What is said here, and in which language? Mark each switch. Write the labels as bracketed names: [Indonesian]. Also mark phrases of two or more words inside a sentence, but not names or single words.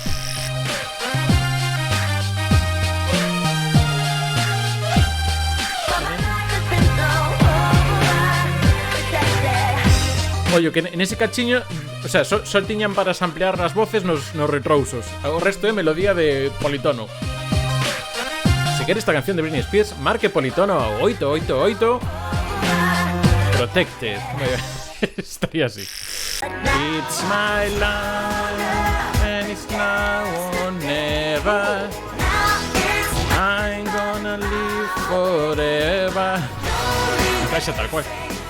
[Galician] Ollo, que nese cachiño, o sea, só tiñan para samplear as voces nos retrousos. O resto é melodía de politono. Se quere esta canción de Britney Spears, marque politono ao 888. Protected. Estaría así. [English] It's my life and it's now or never. I'm gonna live forever. [Galician] xa tal cual.